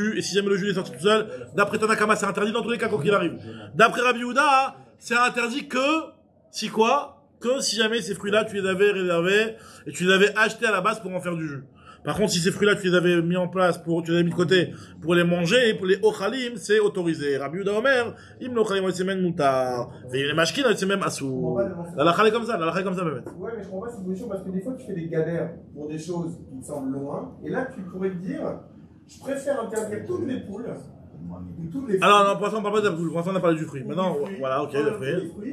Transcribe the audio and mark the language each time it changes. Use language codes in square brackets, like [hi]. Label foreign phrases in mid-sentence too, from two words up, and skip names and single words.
[fr] Et si jamais le jus est sorti tout seul, d'après Tanakama, c'est interdit dans tous les cas, quoi qu'il arrive. D'après Rabbi Yehuda, c'est interdit si quoi? Que si jamais ces fruits-là, tu les avais réservés et tu les avais achetés à la base pour en faire du jus. Par contre, si ces fruits-là, tu les avais mis en place tu les avais mis de côté pour les manger, et pour les ochalim, c'est autorisé. [he] רבי יהודה אומר, אם לאוכלים על סמך מותר. [fr] Et les [he] משקין על סמך אסור. [fr] La halakha est comme ça, même. Ouais, mais je comprends pas cette position parce que des fois, tu fais des galères pour des choses qui te semblent loin, et là, tu pourrais te dire, je préfère interdire toutes les poules. Alors, non, pour l'instant, on parle pas de la poule. Pour l'instant, on a parlé du fruit. Maintenant, voilà, ok, le fruit.